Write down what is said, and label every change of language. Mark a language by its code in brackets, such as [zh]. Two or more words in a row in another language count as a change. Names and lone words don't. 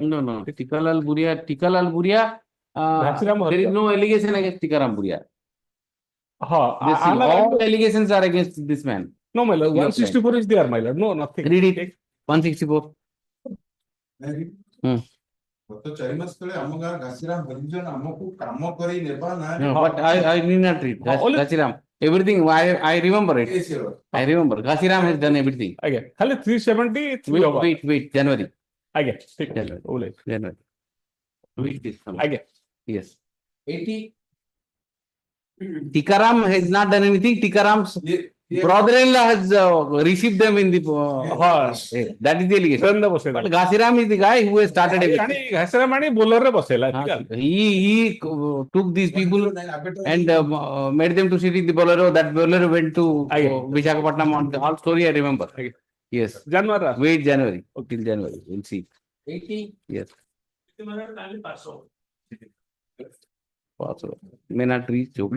[en] No. Tikalal Buria. There is no allegation against Tikaram Buria. All allegations are against this man. No, my lord. 164 is there, my lord. No, nothing. Read it. 164. [or] ଗତ 4 ମାସ ତଳେ ଆମ ଗାଁ ଘାସିରାମ ହରିଜନ ଆମକୁ କାମ କରି ନେବା ନା [en] No, but I need not read. Gasiram. Everything, I remember it. I remember. Gasiram has done everything. [or] ଆଜ୍ଞା ଖାଲି 373 ହବ [en] Wait, January. [or] ଆଜ୍ଞା ଠିକ [en] January. ଓଲେ January. Wait this summer. [or] ଆଜ୍ଞା [en] Yes. 80. Tikaram has not done anything. Tikaram's brother-in-law has received them in the. That is the allegation. [or] ଟ୍ରେନରେ ବସେଇଲା [en] But Gasiram is the guy who has started everything. [or] ଘାସରା ମାଣି ବୋଲରରେ ବସେଇଲା [en] He took these people and made them to sit in the Bolero. That Bolero went to Visakhapatnam. On the whole story I remember. Yes. ଜାନୁଆରୀ Wait January. Till January. We'll see. 80. Yes. Pass over. May not reach. Okay.